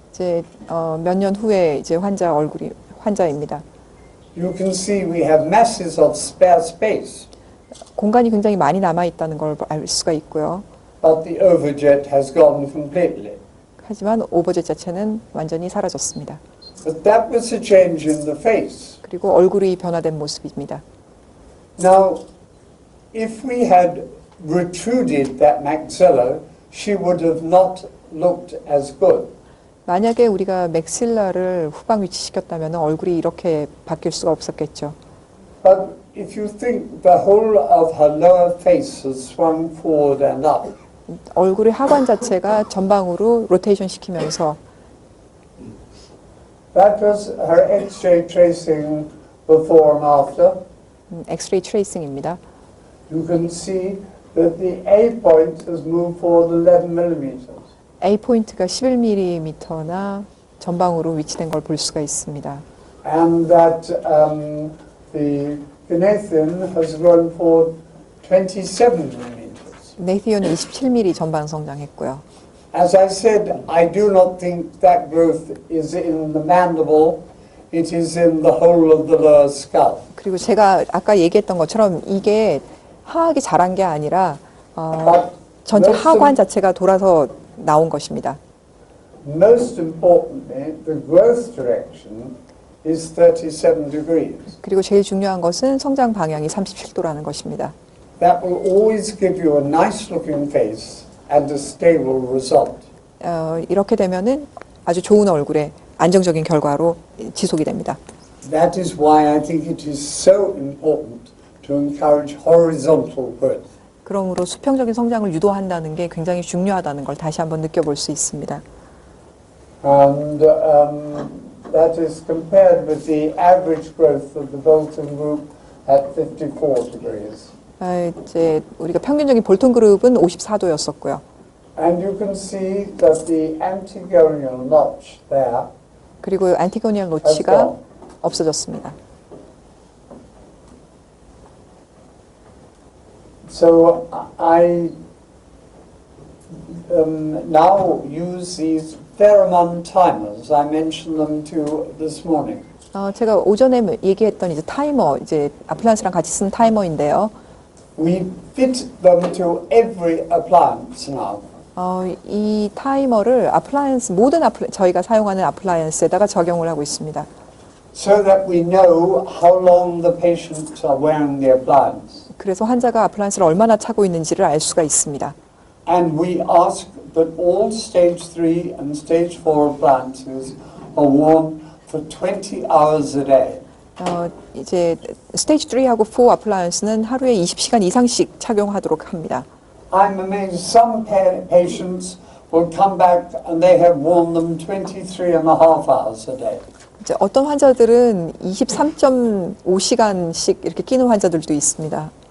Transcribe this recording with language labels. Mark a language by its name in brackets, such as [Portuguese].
[Korean] 이제 몇 년 후에 이제 환자입니다. [English] You can see we have masses of spare space, [Korean] 공간이 굉장히 많이 남아 있다는 걸 알 수가 있고요. [English] but the overjet has gone completely. [Korean] 하지만 오버젯 자체는 완전히 사라졌습니다. [English] But that was a change in the face. [Korean] 그리고 얼굴이 변화된 모습입니다. [English] Now, if we had retruded that maxilla, she would have not looked as good. [Korean] 만약에 우리가 맥실라를 후방 위치시켰다면 얼굴이 이렇게 바뀔 수가 없었겠죠. [English] But if you think the whole of her lower face has swung forward and up, [Korean] 얼굴의 하관 자체가 전방으로 로테이션 시키면서 [English] That was her X-ray tracing before and after. [Korean] 엑스레이 트레이싱입니다. [English] You can see that the A point has moved forward 11 millimeters. [Korean] A 포인트가 11mm나 전방으로 위치된 걸 볼 수가 있습니다. [English] And that the Ganathian has grown forward 27 millimeters. [Korean] 네이티온은 27mm 전방 성장했고요. [English] As I said, I do not think that growth is in the mandible. It is in the whole of the lower skull. [Korean] 그리고 제가 아까 얘기했던 것처럼 이게 하악이 자란 게 아니라 전체 하관 자체가 돌아서 나온 것입니다. [English] Most importantly, the growth direction is 37 degrees. [Korean] 그리고 제일 중요한 것은 성장 방향이 37도라는 것입니다. [English] That will always give you a nice looking face and a stable result. [Korean] 이렇게 되면은 아주 좋은 얼굴에 안정적인 결과로 지속이 됩니다. [English] That is why I think it is so important to encourage horizontal growth. [Korean] 그러므로 수평적인 성장을 유도한다는 게 굉장히 중요하다는 걸 다시 한번 느껴볼 수 있습니다. [English] And that is compared with the average growth of the Bolton group at 54 degrees. [Korean] 이제 우리가 평균적인 볼턴 그룹은 54도였었고요. [English] And you can see that the antigonial notch there [Korean] 그리고 안티고니얼 [English] has [Korean] 노치가 [English] gone. [Korean] 없어졌습니다. [English] So I now use these pheromone timers. I mentioned them to you this morning. [Korean] 제가 오전에 얘기했던 이제 타이머, 이제 아플란스랑 같이 쓴 타이머인데요. [English] We fit them to every appliance now. [Korean] 이 타이머를 모든 저희가 사용하는 아플라이언스에다가 적용을 하고 있습니다. [English] So that we know how long the patients are wearing the appliance. [Korean] 그래서 환자가 아플라이언스를 얼마나 차고 있는지를 알 수가 있습니다. [English] And we ask that all stage 3 and stage 4 appliances are worn for 20 hours a day. [Korean] 이제 스테이지 3하고 4 아플라이언스는 하루에 20시간 이상씩 착용하도록 합니다. [English] I'm amazed some patients will come back and they have worn them 23 and a half hours a day. [Korean] 이제 어떤 환자들은 23.5시간씩 이렇게 끼는 환자들도 있습니다.